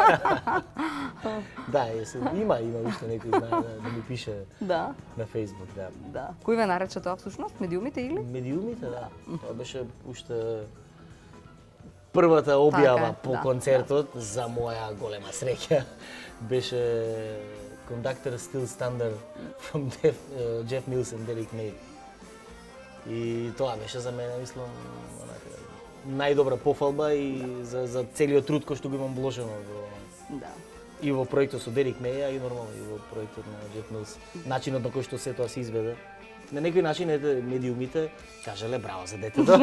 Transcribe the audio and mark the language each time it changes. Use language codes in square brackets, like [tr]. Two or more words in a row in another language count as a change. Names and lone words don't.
[mk] Да, има уште некој знае да ми пише на Facebook, да. Да. Кој ве нарече тоа всушност? Медиумите или? Медиумите, да. Тоа беше уште првата објава по концертот, за моја голема среќа. [en] Беше Conductor Still Standard from Jeff Mills and Derek May. [mk] И тоа беше за мене, мислам, најдобра пофалба и за целиот труд кој што го имам вложено и во проектот со Дерик Меј, и нормално и во проектот на Джеф Милс. Начинот на кој што се тоа се изведе. На некој начин медиумите кажале браво за детето.